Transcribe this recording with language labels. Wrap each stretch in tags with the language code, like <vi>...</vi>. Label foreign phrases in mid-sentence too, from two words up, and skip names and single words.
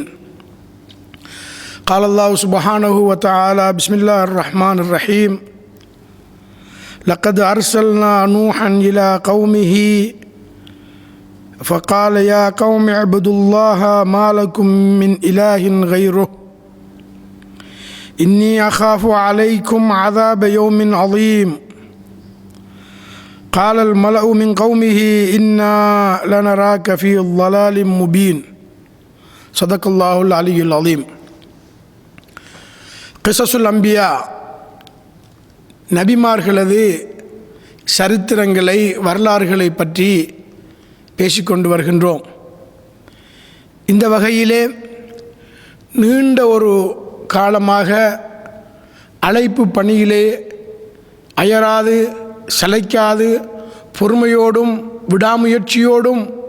<ar>قال الله سبحانه وتعالى بسم الله الرحمن الرحيم لقد أرسلنا نوحا إلى قومه فقال يا قوم اعبدوا الله ما لكم من إله غيره إني أخاف عليكم عذاب يوم عظيم. قال الملأ من قومه إنا لنراك في ضلال مبين. صدق الله العلي العظيم.</ar> <ta>கிஸஸுல் அம்பியா நபிமார்களது சரித்திரங்களை வரலாறுகளை பற்றி பேசிக்கொண்டு வருகின்றோம். இந்த வகையிலே நீண்ட ஒரு காலமாக அழைப்பு பணியிலே அயராது சளைக்காது பொறுமையோடும் விடாமுயற்சியோடும்</ta>